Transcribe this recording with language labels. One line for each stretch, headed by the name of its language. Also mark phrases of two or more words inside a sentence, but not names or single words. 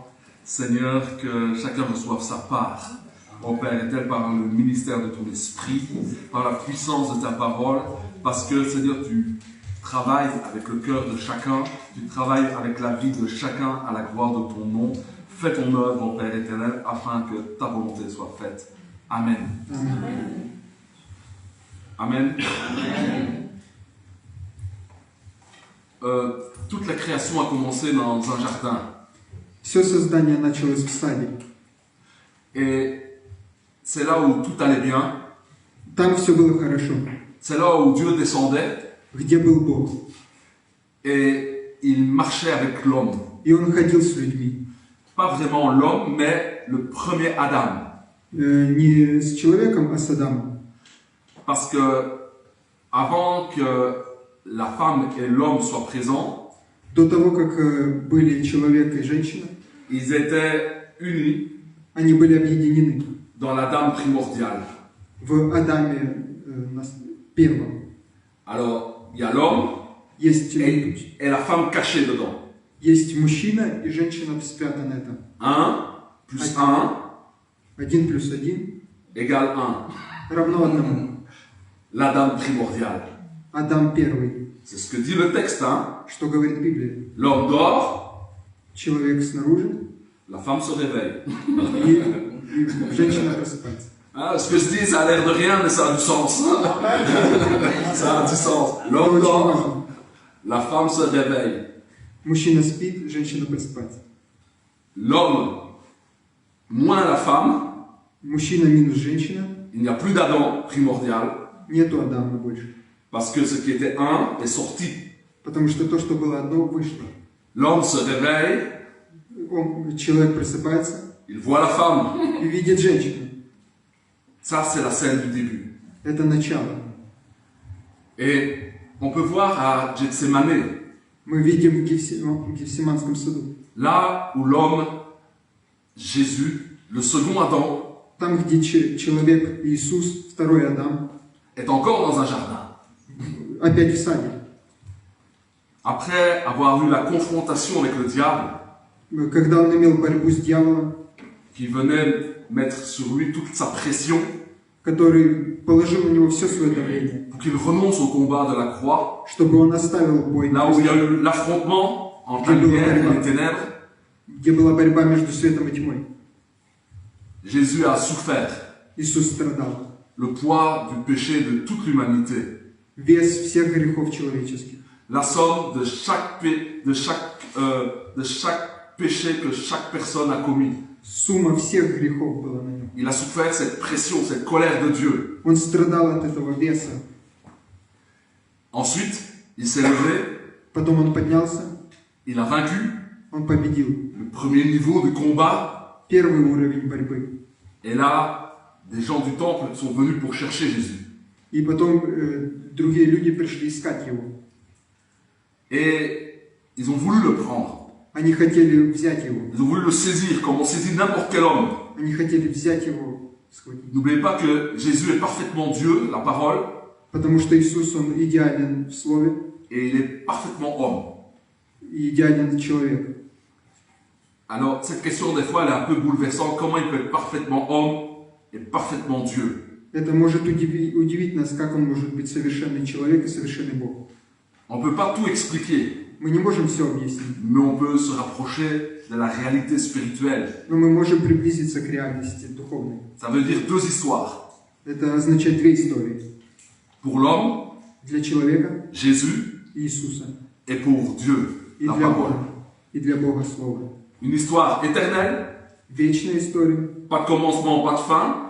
French: Seigneur, que chacun reçoive sa part. Mon Père est-elle par le ministère de ton esprit, par la puissance de ta parole, parce que, Seigneur, travailles avec le cœur de chacun, tu travailles avec la vie de chacun à la gloire de ton nom. Fais ton œuvre, mon Père éternel, afin que ta volonté soit faite. Amen. Amen. Toute la création a commencé dans un jardin.
Russian: Все создание началось в саде.
French: Et c'est là où tout allait bien.
Russian: Там все было хорошо.
French: C'est là où Dieu descendait
Russian: Где был Бог.
French: et il marchait avec l'homme.
Russian: И Он ходил с людьми.
French: Pas vraiment l'homme, mais le premier Adam.
Russian: Не с человеком, а с Адамом.
French: Parce que avant que la femme et l'homme soient présents,
Russian: До того, как были человек и женщина,
French: ils étaient unis
Russian: они были объединены
French: dans l'Adam primordial.
Russian: в Адаме первом.
French: Alors, il y a l'homme
Russian: Есть,
French: et la femme cachée dedans.
Russian: есть мужчина и женщина спрятаны там.
French: 1 plus 1
Russian: 1 плюс 1
French: égale 1.
Russian: равно 1.
French: L'Adam primordial.
Russian: Адам первый.
French: C'est ce que dit le texte, hein.
Russian: Что говорит Библия?
French: L'homme dort,
Russian: Человек снаружи,
French: la femme se réveille.
Russian: и женщина просыпается.
French: Hein, ce que je dis, ça a l'air de rien, mais ça a du sens. Ça a du sens. L'homme dort, la femme se réveille.
Russian: Мужчина спит, женщина просыпается.
French: L'homme moins la femme,
Russian: Мужчина минус женщина,
French: il n'y a plus d'Adam primordial,
Russian: нету Адама больше.
French: parce que ce qui était un est sorti.
Russian: Потому что то, что было одно, вышло.
French: L'homme se réveille,
Russian: Человек просыпается
French: il voit la femme.
Russian: и видит женщину.
French: Ça, c'est la scène du début.
Russian: Это начало.
French: Et on peut voir à Gethsemane,
Russian: Мы видим в Гефсиманском саду.
French: là où l'homme, Jésus, le second Adam,
Russian: Там, где человек Иисус, второй Адам,
French: est encore dans un jardin.
Russian: опять в саде.
French: Après avoir eu la confrontation avec le diable,
Russian: Когда он имел борьбу с дьяволом,
French: qui venait mettre sur lui toute sa pression,
Russian: который положил на него все свое давление,
French: pour qu'il renonce au combat de la croix,
Russian: чтобы он оставил бой,
French: là où il y a eu l'affrontement entre la lumière et les ténèbres,
Russian: где была борьба между светом и тьмой.
French: Jésus a souffert
Russian: Иисус страдал.
French: le poids du péché de toute l'humanité,
Russian: Вес всех грехов человеческих.
French: la somme de chaque péché que chaque personne a commis.
Russian: Сумма всех грехов была на нем.
French: Il a souffert cette pression, cette colère de Dieu.
Russian: Он страдал от этого веса.
French: Ensuite, il s'est levé,
Russian: Потом он поднялся,
French: il a vaincu
Russian: он победил.
French: le premier niveau du combat.
Russian: Первый уровень борьбы.
French: Et là, des gens du temple sont venus pour chercher Jésus.
Russian: И потом другие люди пришли искать его.
French: Et ils ont voulu le prendre.
Russian: Они хотели взять его.
French: Ils ont voulu le saisir comme on saisit n'importe quel homme.
Russian: Они хотели взять его, схватить.
French: N'oubliez pas que Jésus est parfaitement Dieu, la parole,
Russian: Потому что Иисус, он идеален в слове
French: et il est parfaitement homme.
Russian: и идеален человек.
French: Alors, cette question, des fois, elle est un peu bouleversante. Comment il peut être parfaitement homme et parfaitement Dieu?
Russian: Это может удивить нас, как он может быть совершенный человек и совершенный Бог.
French: On ne peut pas tout expliquer,
Russian: Мы не можем все объяснить,
French: mais on peut se rapprocher de la réalité spirituelle.
Russian: но мы можем приблизиться к реальности духовной.
French: Ça veut dire deux histoires.
Russian: Это означает две истории.
French: Pour l'homme,
Russian: Для человека Jésus, Иисуса
French: et pour Dieu,
Russian: и
French: la
Russian: для
French: parole.
Russian: Бога. И для Бога Слово.
French: Une histoire éternelle,
Russian: Вечная история.
French: pas de commencement, pas de fin.